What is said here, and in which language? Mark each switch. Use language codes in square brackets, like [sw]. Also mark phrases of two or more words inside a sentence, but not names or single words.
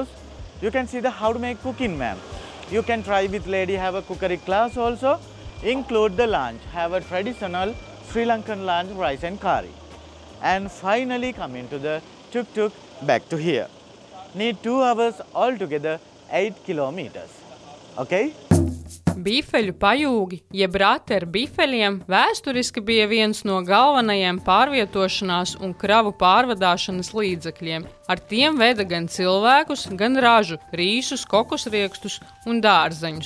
[en] You can see the how to make cooking, ma'am. You can try with lady, have a cookery class also. Include the lunch, have a traditional Sri Lankan lunch, rice and curry. And finally come into the tuk-tuk back to here. Need 2 hours altogether, 8 kilometers. Okay? [lv] Bifeļu pajūgi, jeb rati ar bifeļiem, vēsturiski bija viens no galvenajiem pārvietošanās un kravu pārvadāšanas līdzekļiem. Ar tiem veda gan cilvēkus, gan ražu, rīsus, kokosriekstus un dārzeņus.